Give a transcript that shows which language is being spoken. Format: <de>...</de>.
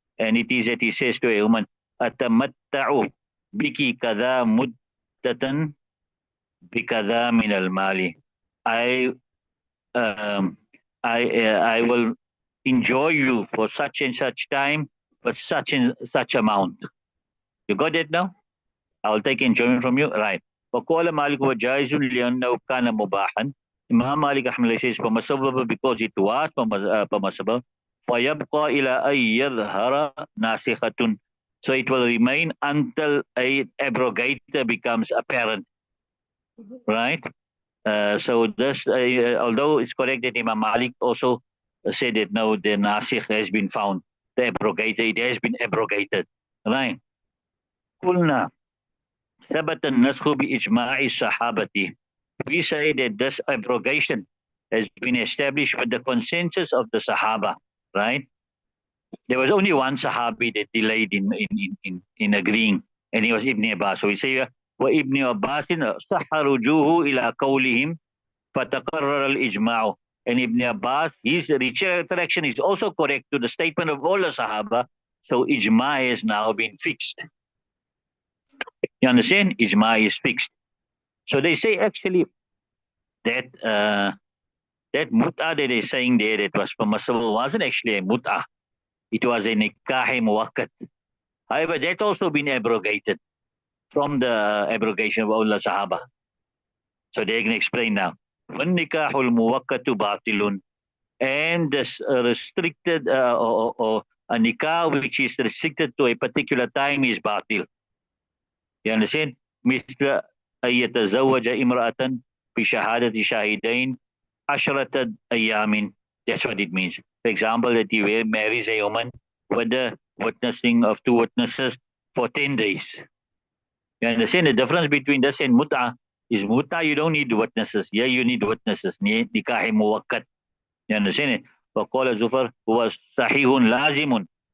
<en>And it is that he says to a woman,</en> <ar>أَتَمَتَّعُ بِكِ كَذَا مُدَّةً بِكَذَا مِنَ الْمَالِ.</ar> <en>I will enjoy you for such and such time, but such and such amount. You got it now? I will take enjoyment from you. Right.</en> <ar>وقال مالك وجائز لأنه كان مباحا.</ar> <en>Imam Malik Ahmad says permissible because it was permissible.</en> <ar>فيبقى إلى أن يظهر ناسخة.</ar> <en>So it will remain until a abrogator becomes apparent. Right? So this, although it's correct that Imam Malik also said that no, the nasikh has been found, the abrogator, it has been abrogated. Right?</en> <ar>قلنا ثبت النسخ بإجماع الصحابة.</ar> <en>We say that this abrogation has been established with the consensus of the Sahaba, right? There was only one Sahabi that delayed in agreeing, and he was Ibn Abbas. So we say,</en> <ar>وابن عباس صح رجوعه إلى قولهم فتقرر الإجماع.</ar> <en>And Ibn Abbas, his retraction is also correct to the statement of all the Sahaba. So ijma has now been fixed. You understand? Ijma is fixed. So they say actually that that mut'ah that they're saying there that was permissible wasn't actually a mut'ah. It was a nikah muwakkat. However, that's also been abrogated from the abrogation of Allah Sahaba. So they can explain now.</en> <ar>وَالنِّكَاحُ الْمُوَقَّةُ بَاطِلٌ.</ar> <en>And this restricted or a nikah which is restricted to a particular time is batil. You understand?</en> <ar>مثل أن يتزوج امرأة بشهادة شاهدين عشرة أيام.</ar> <en>That's what it means. For example, that he marries a woman with the witnessing of two witnesses for 10 days. You understand the difference between this and mut'ah? Is mut'ah you don't need witnesses. Yeah, you need witnesses. Nikah muwakkat. You understand it?</en> <ar>وقال زفر هو صحيح لازم.</ar>